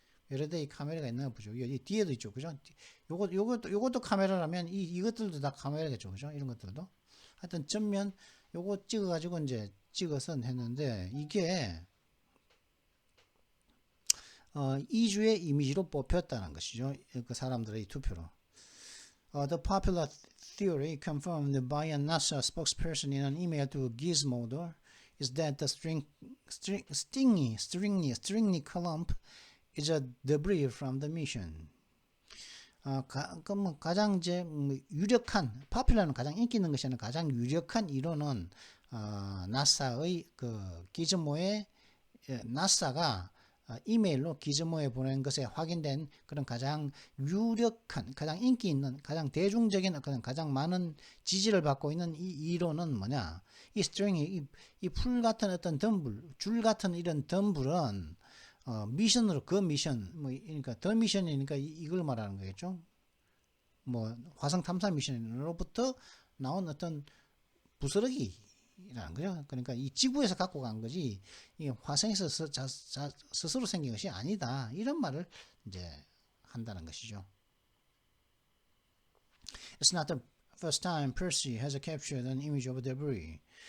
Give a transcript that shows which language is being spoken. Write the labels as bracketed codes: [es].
[ko] 여러 대의 카메라가 있나 보죠. 이 뒤에도 있죠. 그죠? 요것도 카메라라면 이것들도 다 카메라겠죠. 그죠? 이런 것들도. 하여튼 전면 요거 찍어가지고 이제 찍어서 했는데 이게 2주의 이미지로 뽑혔다는 것이죠. 그 사람들의 투표로. [en] The popular theory confirmed by a NASA spokesperson in an email to Gizmodo is that the stringy clump is a debris from the mission. [ko] 가장 이제 유력한 popular는 가장 인기 있는 것이 아니라 가장 유력한 이론은 나사의 그 기즈모에 나사가 이메일로 기즈모에 보낸 것에 확인된 그런 가장 유력한, 가장 인기 있는, 가장 대중적인, 가장 많은 지지를 받고 있는 이 이론은 뭐냐? 이 스트링이 이 풀 같은 어떤 덤불, 줄 같은 이런 덤불은 미션으로 그 미션, 그러니까 더 미션이니까 이걸 말하는 거겠죠? 화성 탐사 미션으로부터 나온 어떤 부스러기, 이라는 거죠. 그러니까 이 지구에서 갖고 간 거지 이 화성에서 스스로 생긴 것이 아니다. 이런 말을 이제 한다는 것이죠. [en] It's not the first time Percy has captured an image of debris.